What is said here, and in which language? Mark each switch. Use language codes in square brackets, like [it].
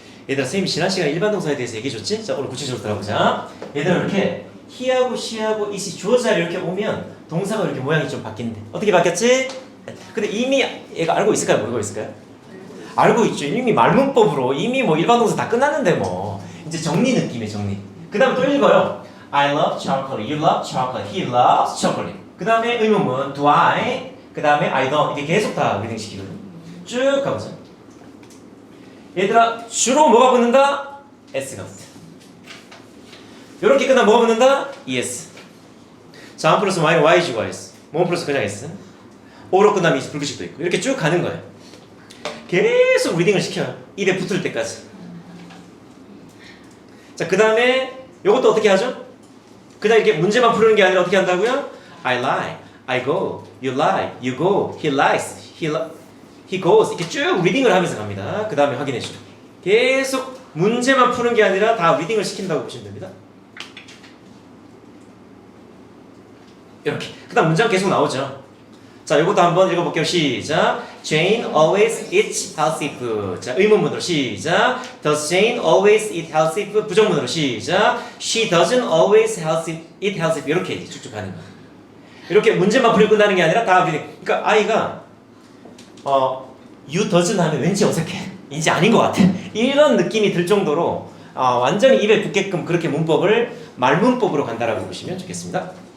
[ko] 얘들아, 선생님이 지난 시간에 일반 동사에 대해서 얘기해줬지? 자, 오늘 구체적으로 들어보자. 얘들아, 이렇게 he하고 she하고 it이 주어 자리 이렇게 오면 동사가 이렇게 모양이 좀 바뀌는데 어떻게 바뀌었지? 근데 이미 얘가 알고 있을까요? 모르고 있을까요? 알고 있죠. 이미 말문법으로 이미 뭐 일반 동사 다 끝났는데 뭐 이제 정리 느낌이에요. 정리. 그 다음에 또 읽어요. [en] I love chocolate, you love chocolate, he loves chocolate. [ko] 그 다음에 의문문 do I, 그 다음에 I don't. 이게 계속 다 리딩 시키거든요. 쭉 가보자. 얘들아, 주로 뭐가 붙는다? S가 붙어. 요렇게 끝나면 뭐가 붙는다? [en] ES. [ko] 자, 1 플러스 Y는 YG가 S. 뭐 플러스 그냥 S. O로 끝나면 이제 불규칙도 있고. 이렇게 쭉 가는 거예요. 계속 리딩을 시켜요. 입에 붙을 때까지. 자, 그 다음에 요것도 어떻게 하죠? 그냥 이렇게 문제만 푸는 게 아니라 어떻게 한다고요? [en] I lie, I go, you lie, you go, he lies, he goes. [ko] 이렇게 쭉 리딩을 하면서 갑니다. 그 다음에 확인해 주죠. 계속 문제만 푸는 게 아니라 다 리딩을 시킨다고 보시면 됩니다. 이렇게. 그 다음 문장 계속 나오죠. 자, 이것도 한번 읽어볼게요. 시작. [en] Jane always eats healthy food. [ko] 자, 의문문으로 시작. [en] Does Jane always eat healthy food? [ko] 부정문으로 시작. [en] She doesn't always eat healthy food. [ko] 이렇게 쭉쭉 가는 거예요. 이렇게 문제만 풀고 끝나는 게 아니라 다 그러니까 아이가 you doesn't 하면 왠지 어색해. 이제 아닌 것 같아. 이런 느낌이 들 정도로 완전히 입에 붙게끔 그렇게 문법을 말문법으로 간다라고 보시면 좋겠습니다.